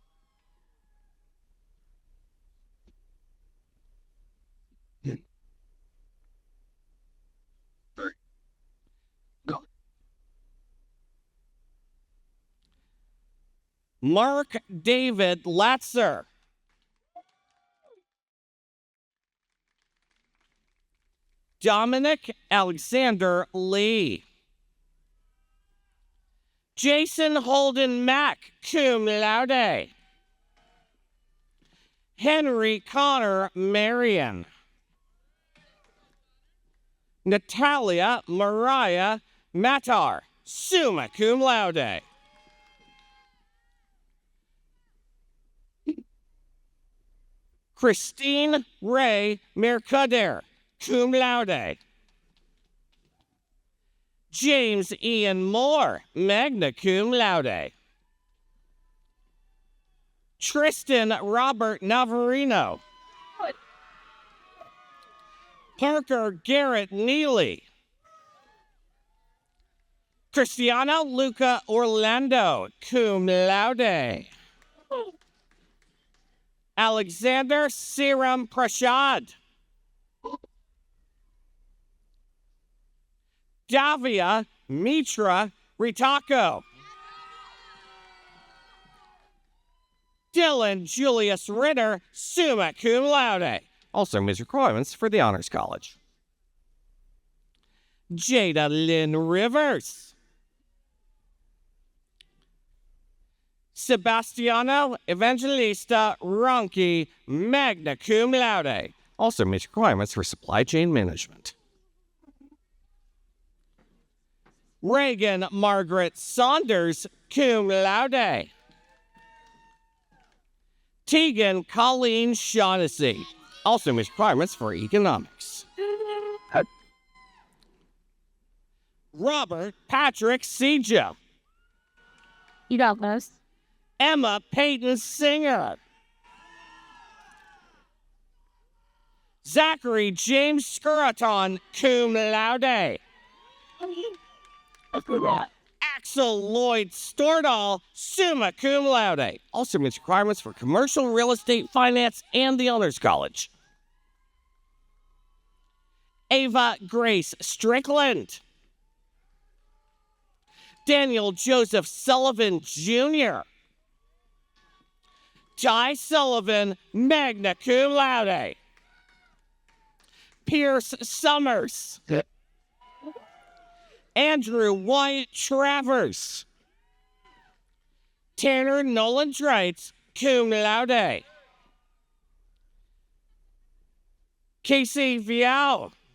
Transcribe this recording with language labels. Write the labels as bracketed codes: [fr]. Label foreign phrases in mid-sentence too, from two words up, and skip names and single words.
[en] Mark David Latzer. Dominic Alexander Lee. Jason Holden Mack, [la] cum laude. [en] Henry Connor Marion. Natalia Mariah Matar, [la] summa cum laude. [en] Christine Ray Mercader, [la] cum laude. [en] James Ian Moore, [la] magna cum laude. [en] Tristan Robert Navarino. Parker Garrett Neely. Cristiano Luca Orlando, [la] cum laude. [en] Alexander Siram Prashad. Davia Mitra Ritako. Dylan Julius Ritter, [la] summa cum laude. [en] Also meets requirements for the Honors College. Jada Lynn Rivers. Sebastiano Evangelista Ronchi, [la] magna cum laude. [en] Also meets requirements for supply chain management. Reagan Margaret Saunders, [la] cum laude. [en] Tegan Colleen Shaughnessy. Also meets requirements for economics. Robert Patrick Sejo. You got this. Emma Peyton Singer. Zachary James Skuraton, [la] cum laude. [en] Axel Lloyd Stordahl, [la] summa cum laude. [en] Also meets requirements for commercial real estate finance and the Honors College. Ava Grace Strickland. Daniel Joseph Sullivan Jr. Ty Sullivan, [la] magna cum laude. [en] Pierce Summers. Andrew Wyatt Travers. Tanner Nolan Dreitz, [la] cum laude. [en] Casey Vial.